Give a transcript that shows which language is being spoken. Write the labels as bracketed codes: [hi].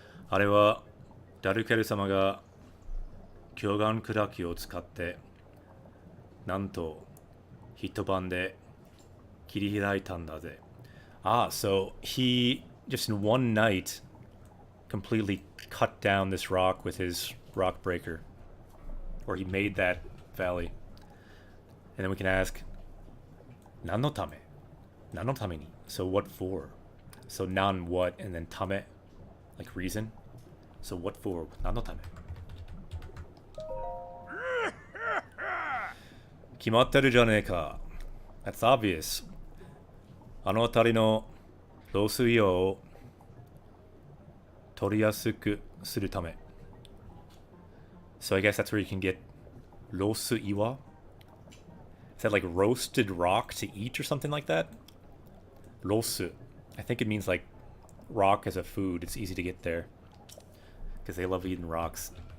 [ja] あれはダルケル様が巨岩砕きを使ってなんと一晩で切り開いたんだぜ。 [en] So he just in one night completely cut down this rock with his rock breaker, or he made that valley. And then we can ask, [ja] 何のため? 何のために? [en] So what for? So nan what, and then tame, like reason. So what for? [ja] 何のため? 決まってるじゃねえか. [en] That's obvious. [ja] あの辺りの漏水量を取りやすくするため. [en] So I guess that's where you can get 漏水岩? Is that like roasted rock to eat or something like that? Rosu. I think it means like rock as a food. It's easy to get there. Because they love eating rocks.